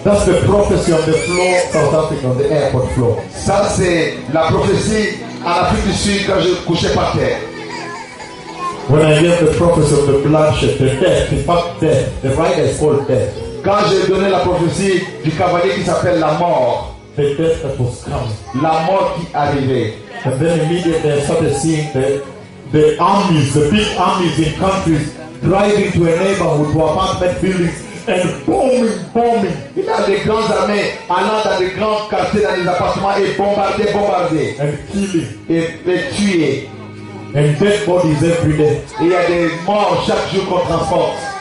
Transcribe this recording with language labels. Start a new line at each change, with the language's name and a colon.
English: that's the prophecy on the floor, South Africa, on the airport floor.
French: Ça, c'est la prophétie à l'Afrique du Sud quand je couchais par terre.
English: When I hear the prophecy of the bloodshed, the death, the fact death, the rider is called death.
French: Quand j'ai donné la prophétie du cavalier qui s'appelle la mort,
English: the death that was coming,
French: la mort qui arrivait.
English: And then immediately I started seeing the armies, the big armies in countries, driving to a neighborhood to apartment buildings and bombing.
French: Il y a des grandes armées allant dans des grands quartiers dans les appartements et bombarder.
English: And killing.
French: Et tuer.
English: And dead bodies every day.
French: Il y a des morts chaque jour qu'on transporte.